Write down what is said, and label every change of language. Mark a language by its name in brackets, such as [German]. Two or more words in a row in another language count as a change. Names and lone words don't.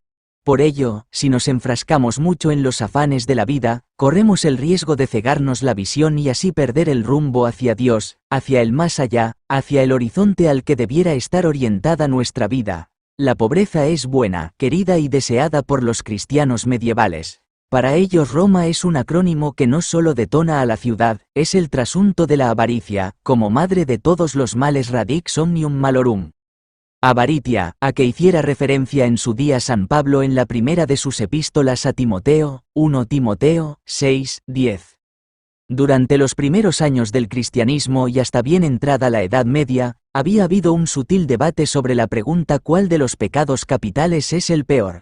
[Spanish] Por ello, si nos enfrascamos mucho en los afanes de la vida, corremos el riesgo de cegarnos la visión y así perder el rumbo hacia Dios, hacia el más allá, hacia el horizonte al que debiera estar orientada nuestra vida. La pobreza es buena, querida y deseada por los cristianos medievales. Para ellos Roma es un acrónimo que no solo detona a la ciudad, es el trasunto de la avaricia, como madre de todos los males [Latin] radix omnium malorum. [Spanish] Avaritia, a que hiciera referencia en su día San Pablo en la primera de sus epístolas a Timoteo, 1 Timoteo, 6, 10. Durante los primeros años del cristianismo y hasta bien entrada la Edad Media, había habido un sutil debate sobre la pregunta ¿cuál de los pecados capitales es el peor?